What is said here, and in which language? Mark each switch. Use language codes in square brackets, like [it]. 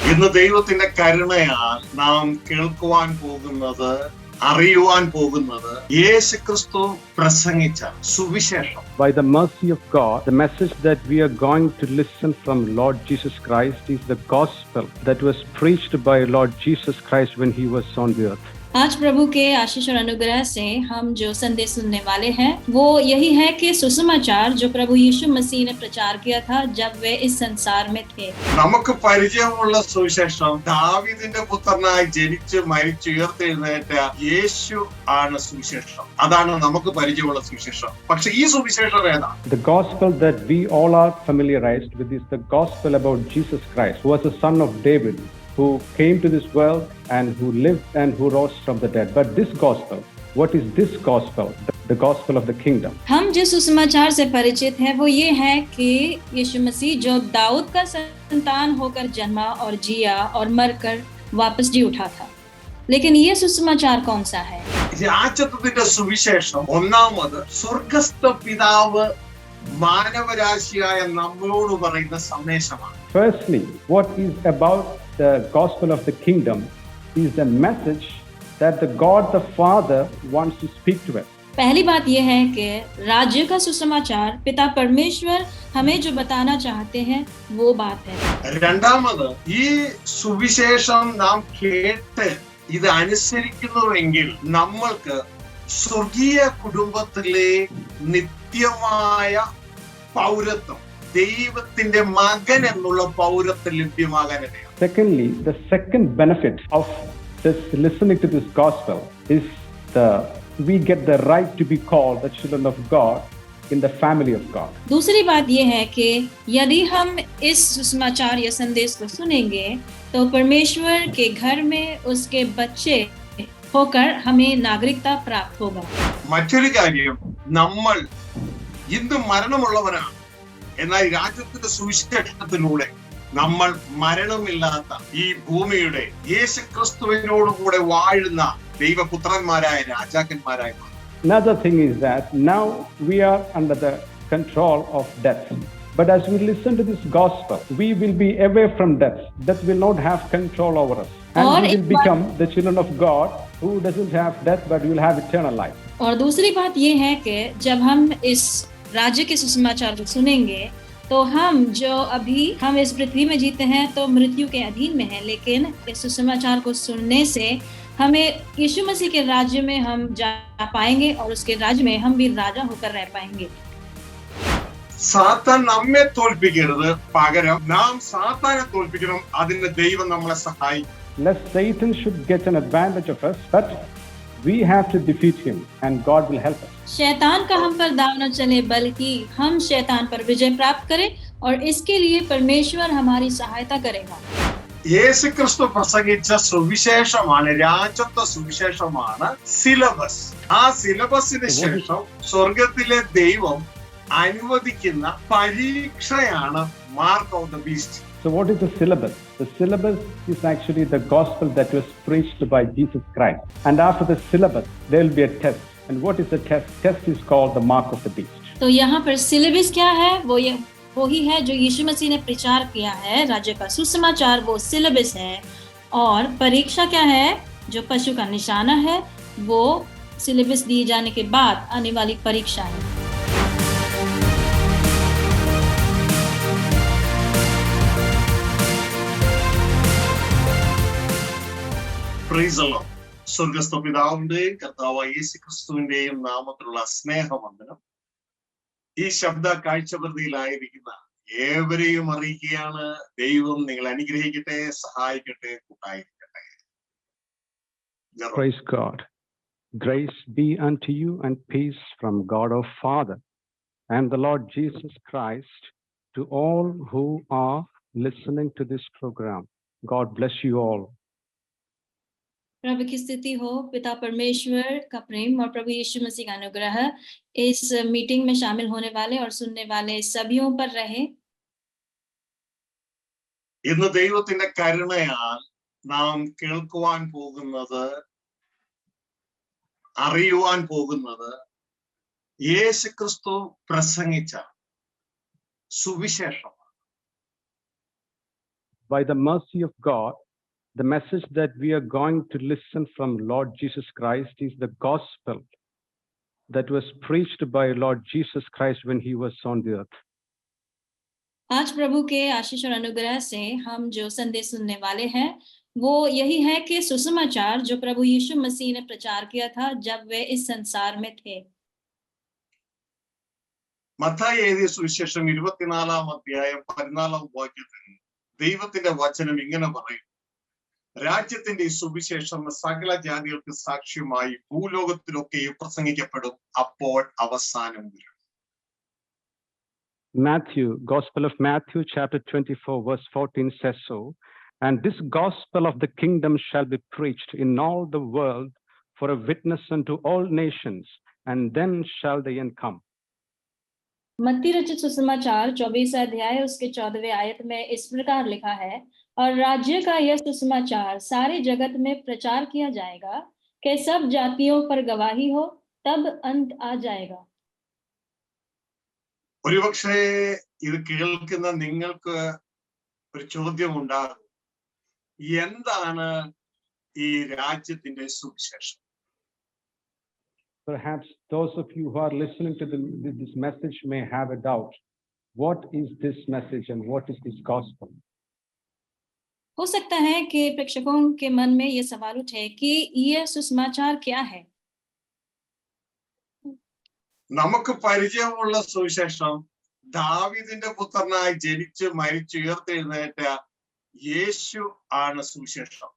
[ml] ഇന്ന് ദൈവത്തിന്റെ കരുണയാൽ നാം കേൾക്കുവാൻ പോകുന്നത്, അറിയുവാൻ പോകുന്നത് യേശുക്രിസ്തു പ്രസംഗിച്ച സുവിശേഷം. [en] By the mercy of God, the message that we are going to listen from Lord Jesus Christ is the gospel that was preached by Lord Jesus Christ when he was on the earth. [hi] आज प्रभु के आशीष और अनुग्रह से हम जो संदेश सुनने वाले हैं वो यही है कि सुसमाचार जो प्रभु यीशु मसीह ने प्रचार किया था जब वे इस संसार में थे. [ml] നമുക്ക് പരിചയമുള്ള സുവിശേഷം ദാവീദിന്റെ പുത്രനായി ജനിച്ച് മരിച്ചുയർത്തെഴുന്നേറ്റ യേശു ആണ് സുവിശേഷം. അതാണ് നമുക്ക് പരിചയമുള്ള സുവിശേഷം. പക്ഷെ ഈ സുവിശേഷം ഏതാ? [en] The gospel that we all are familiarized with is the gospel about Jesus Christ, who was the son of David, who came to this world and who lived and who rose from the dead. But this gospel, what is this gospel? The gospel of the kingdom. [hi] हम जिस सुसमाचार से परिचित हैं वो ये है कि यीशु मसीह जो दाऊद का संतान होकर जन्मा और जिया और मरकर वापस जी उठा था. लेकिन ये सुसमाचार कौन सा है? [ml] രാജ്യത്തിന്റെ സുവിശേഷം ഒന്നാമത് സ്വർഗ്ഗസ്ഥ പിതാവ് മാനവരാശിയായ നമ്മളോട് പറയുന്ന സന്ദേശമാണ്. [en] Firstly, what is about the gospel of the kingdom is the message that the God the Father wants to speak to us. [hi] पहली बात यह है कि राज्य का सुसमाचार पिता परमेश्वर हमें जो बताना चाहते हैं वो बात है. [ml] രണ്ടാമത് ഈ സുവിശേഷം നാം കേട്ട് ഇത് അനുസരിക്കുന്നുവെങ്കിൽ നമ്മൾക്ക് സ്വർഗീയ കുടുംബത്തിലെ നിത്യമായ പൗരത്വം, ദൈവത്തിന്റെ മകൻ എന്നുള്ള പൗരത്വം ലഭ്യമാകാനിടയാണ്. [en] Secondly, the second benefit of this listening to this gospel is we get the right to be called the children of God in the family of God. [hi] दूसरी बात यह है कि यदि हम इस सुसमाचार या संदेश को सुनेंगे तो परमेश्वर के घर में उसके बच्चे होकर हमें नागरिकता प्राप्त होगा. [ml] മറ്റൊരു കാര്യം, നമ്മൾ ഇന്ന് മരണമുള്ളവരാണ്. എന്നാൽ രാജ്യത്തിന്റെ സുവിശേഷത്തിലൂടെ നമ്മൾ മരണമില്ലാത്ത ഈ ഭൂമിയുടെ യേശുക്രിസ്തുവിനോടുകൂടെ വാഴുന്ന ദൈവപുത്രന്മാരായ രാജാക്കന്മാരായി മാറും. [en] Another thing is that now we are under the control of death. But as we listen to this gospel, we will be away from death. Death will not have control over us. And we will become the children of God who doesn't have death but will have eternal life. [hi] और दूसरी बात ये है कि जब हम इस राज्य के सुसमाचार को सुनेंगे तो हम जो अभी हम इस पृथ्वी में जीते हैं तो मृत्यु के अधीन में हैं, लेकिन इस सुसमाचार को सुनने से हमें यीशु मसीह के राज्य में हम जा पाएंगे और उसके राज्य में हम भी राजा होकर रह पाएंगे. [ml] സാത്താൻ നമ്മെ തോൽപ്പിക്കരുത്, പകരം നാം സാത്താനെ തോൽപ്പിക്കണം. അതിന് ദൈവം നമ്മളെ സഹായിക്കും. [en] Lest Satan should get an advantage of us, but we have to defeat him and God will help us. [hi] शैतान का हम पर दाव न चले बल्कि हम शैतान पर विजय प्राप्त करें और इसके लिए परमेश्वर हमारी सहायता करेगा. [ml] യേശുക്രിസ്തു പ്രസംഗിച്ച സുവിശേഷമാണ്, രാജ്യത്വ സുവിശേഷമാണ് സിലബസ്. ആ സിലബസിന് ശേഷം സ്വർഗത്തിലെ ദൈവം അനുവദിക്കുന്ന പരീക്ഷയാണ് [en] Mark of the beast. So what is the syllabus? The syllabus is actually the gospel that was preached by Jesus Christ. And after the syllabus, there will be a test. And what is the test? Test is called the mark of the beast. [hi] तो यहाँ पर syllabus क्या है? वो ही है जो यीशु मसीह ने प्रचार किया है. राज्य का सुसमाचार वो सिलेबस है. और परीक्षा क्या है? जो पशु का निशाना है वो सिलेबस दिए जाने के बाद आने वाली परीक्षा है. [ml] സ്വർഗസ്ഥ പിതാവിന്റെയും കർത്താവായ യേശുക്രിസ്തുവിന്റെയും നാമത്തിലുള്ള സ്നേഹവന്ദനം ഈ ശബ്ദ കാഴ്ചപരിധിയിലായിരിക്കുന്ന ഏവരെയും അറിയിക്കുകയാണ്. ദൈവം നിങ്ങളെ അനുഗ്രഹിക്കട്ടെ, സഹായിക്കട്ടെ, കൂട്ടായിരിക്കട്ടെ. [en] Praise God. Grace be unto you and peace from God our Father and the Lord Jesus Christ to all who are listening to this program. God bless you all. [hi] प्रभु की स्तुति हो. पिता परमेश्वर का प्रेम और प्रभु यीशु मसीह का अनुग्रह इस मीटिंग में शामिल होने वाले और सुनने वाले सभी पर रहे. [ml] ഇന്ന് ദൈവത്തിന്റെ കരുണയാൽ നാം കേൾക്കുവാൻ പോകുന്നത്, അറിയുവാൻ പോകുന്നത് യേശുക്രിസ്തു പ്രസംഗിച്ച സുവിശേഷം. [en] by the mercy of God, the message that we are going to listen from Lord Jesus Christ is the gospel that was preached by Lord Jesus Christ when he was on the earth. [hi] आज प्रभु के आशीष और अनुग्रह से हम जो संदेश सुनने वाले हैं वो यही है कि सुसमाचार जो प्रभु यीशु मसीह ने प्रचार किया था जब वे इस संसार में थे। [ml] മത്തായി എഴുതിയ സുവിശേഷം 24-ാം അധ്യായം 14-ാം വാക്യത്തിൽ ദൈവത്തിന്റെ വചനം ഇങ്ങനെ പറയും, രാജ്യത്തിന്റെ ഈ സുവിശേഷം സകല ജാതികൾക്ക് സാക്ഷ്യമായി ഭൂലോകത്തിലൊക്കെ പ്രസംഗിക്കപ്പെടും, അപ്പോൾ അവസാനം വരും. [en] Matthew, Gospel of Matthew, chapter 24, verse 14 says so, and this gospel of the kingdom shall be preached in all the world for a witness unto all nations, and then shall the end come. [hi] मत्ती रचित सुसमाचार 24 अध्याय उसके 14वें आयत में इस प्रकार लिखा है, और राज्य का यह सुसमाचार सारे जगत में प्रचार किया जाएगा कि सब जातियों पर गवाही हो, तब अंत आ जाएगा। [ml] ഒരുപക്ഷെ ഇത് കേൾക്കുന്ന നിങ്ങൾക്ക് ഒരു ചോദ്യം ഉണ്ടാകും, എന്താണ് ഈ രാജ്യത്തിന്റെ സുവിശേഷം? [en] Perhaps those of you who are listening to this message may have a doubt. What is this message and what is this gospel? [hi] हो सकता है कि प्रेक्षकों के मन में ये सवाल उठे कि यह सुसमाचार क्या है। [ml] നമുക്ക് പരിചയമുള്ള സുവിശേഷം ദാവീദിന്റെ പുത്രനായി ജനിച്ച് മരിച്ച് ഉയർത്തെഴുന്നേറ്റ യേശു ആണ് സുവിശേഷം.